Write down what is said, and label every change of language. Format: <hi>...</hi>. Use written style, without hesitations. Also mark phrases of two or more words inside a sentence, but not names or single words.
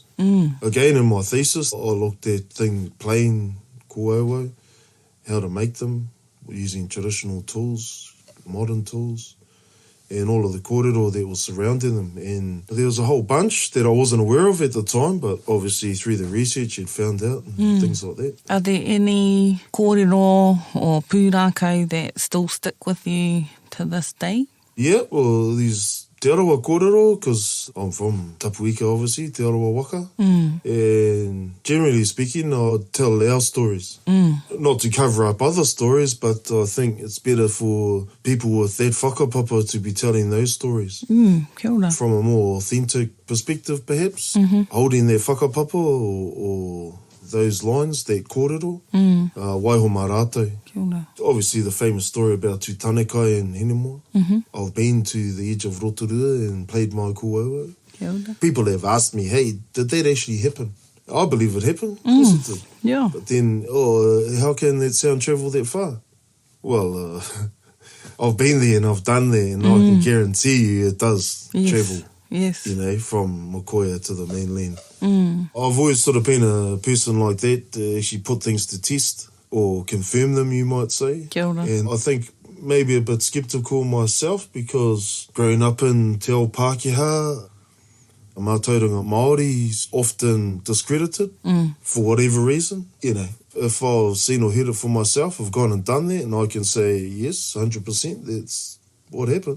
<en>Again, in my thesis, I looked at plain kōauau, how to make them using traditional tools, modern tools, and all of the kōrero that was surrounding them. And there was a whole bunch that I wasn't aware of at the time, but obviously through the research you'd found out and things like that. Are there any kōrero or pūrākau that still stick with you to this day? Yeah, well, these te arawa kōrero, because I'm from Tapuika, obviously, te arawa waka. And generally speaking, I'd tell our stories. Not to cover up other stories, but I think it's better for people with that whakapapa to be telling those stories.</en> <mi>Kia ora.</mi> <en>From a more authentic perspective, perhaps. Holding their whakapapa or those lines, that kōrero.</en> <mi>Waiho mā rātou. Kia ora.</mi> <en>Obviously, the famous story about Tūtanekai and Hinemoa. I've been to the edge of Rotorua and played my kōauau.</en> <mi>Kia ora.</mi> <en>People have asked me, hey, did that actually happen? I believe it happened. Of course it did. Yeah. But then, how can that sound travel that far? Well, I've been there and I've done that, and I can guarantee you it does travel. Yes. You know, from Mokoia to the mainland. I've always sort of been a person like that to actually put things to test or confirm them, you might say.</en> <mi>Kia ora.</mi> <en>And I think maybe a bit sceptical myself, because growing up in</en> <mi>Te Ao Pākehā,</mi> <en>a</en> <mi>mātauranga Māori</mi> <en>is often discredited for whatever reason. You know, if I've seen or heard it for myself, I've gone and done that, and I can say, yes, 100%, that's what happened.</en>